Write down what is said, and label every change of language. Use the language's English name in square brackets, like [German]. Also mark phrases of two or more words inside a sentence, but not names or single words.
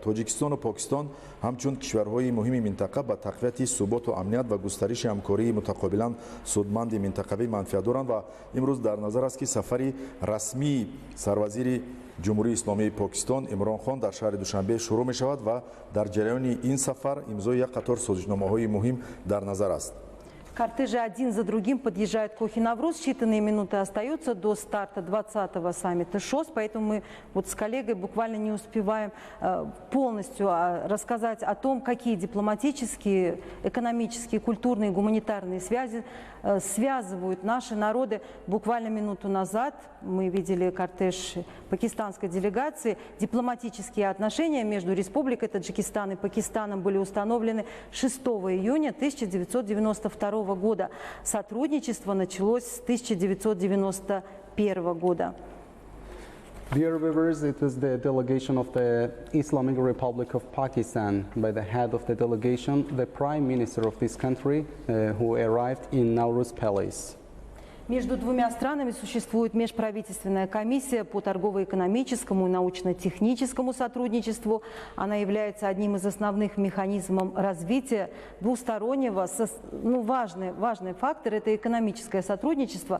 [Tajik] Тоҷикистону Покистон ҳамчун кишварҳои муҳими минтақа ба тақвияти суботу амният ва густариши ҳамкории мутақобилан судманди минтақавӣ манфиат доранд ва имрӯз дар назар аст, ки сафари расмии сарвазири ҷумҳурии Исломии Покистон Имрон Хон дар шаҳри Душанбе шурӯъ мешавад ва дар ҷараёни ин сафар имзои як қатор созишномаҳои муҳим дар назар аст. [Russian] Кортежи один за другим подъезжают к Кохи-Навруз. Считанные минуты остаются до старта 20-го саммита ШОС, поэтому мы вот с коллегой буквально не успеваем полностью рассказать о том, какие дипломатические, экономические, культурные, гуманитарные связи связывают наши народы. Буквально минуту назад мы видели кортеж пакистанской делегации. Дипломатические отношения между Республикой Таджикистан и Пакистаном были установлены 6 июня 1992 года. Сотрудничество началось с 1991 года. [English] Dear viewers, it was the delegation of the Islamic Republic of Pakistan by the head of the delegation, the Prime Minister of this country, who arrived in Nauruz Palace. [Russian] Между двумя странами существует межправительственная комиссия по торгово-экономическому и научно-техническому сотрудничеству. Она является одним из основных механизмов развития двустороннего. Важный фактор – это экономическое сотрудничество.